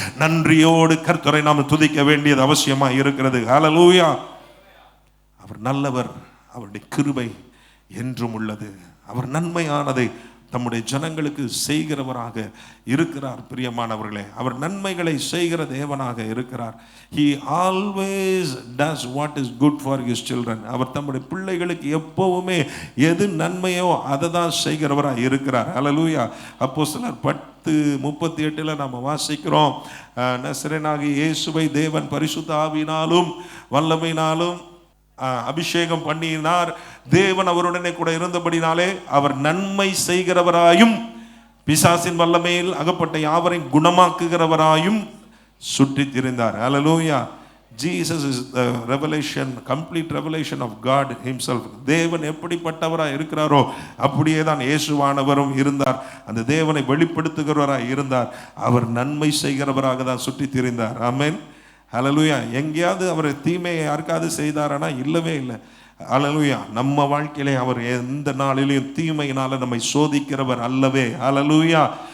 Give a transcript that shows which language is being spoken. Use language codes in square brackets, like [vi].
[ta] நன்றியோடு கர்த்தரை நாம் துதிக்க வேண்டியது அவசியமா இருக்கிறது. ஹல்லேலூயா. அவர் நல்லவர், அவருடைய கிருபை என்றும் உள்ளது. அவர் நன்மையானதை தம்முடைய ஜனங்களுக்கு செய்கிறவராக இருக்கிறார். பிரியமானவர்களே, அவர் நன்மைகளை செய்கிற தேவனாக இருக்கிறார். [en] He always does what is good for his children. [ta] அவர் தம்முடைய பிள்ளைகளுக்கு எப்பவுமே எது நன்மையோ அதை தான் செய்கிறவராக இருக்கிறார். அல்லேலூயா. அப்போஸ்தலர் 10:38 நம்ம வாசிக்கிறோம், நசரேயனாகிய இயேசுவை தேவன் பரிசுத்த ஆவியினாலும் வல்லமையினாலும் அபிஷேகம் பண்ணினார். தேவன் அவருடனே கூட இருந்தபடினாலே அவர் நன்மை செய்கிறவராயும் பிசாசின் வல்லமையில் அகப்பட்ட யாவரையும் குணமாக்குகிறவராயும் சுற்றி திரிந்தார். அல்லேலூயா. [en] Jesus is the revelation, complete revelation of God himself. [ta] தேவன் எப்படிப்பட்டவராய் இருக்கிறாரோ அப்படியே தான் இயேசுவானவரும் இருந்தார். அந்த தேவனை வெளிப்படுத்துகிறவராய் இருந்தார். அவர் நன்மை செய்கிறவராக தான் சுற்றி திரிந்தார். ஆமென். ஹல்லேலூயா. எங்கேயாவது அவர் தீமையை யாருக்காவது செய்தாரானா? இல்லவே இல்லை. ஹல்லேலூயா. நம்ம வாழ்க்கையிலே அவர் எந்த நாளிலையும் தீமையினால நம்மை சோதிக்கிறவர் அல்லவே. ஹல்லேலூயா.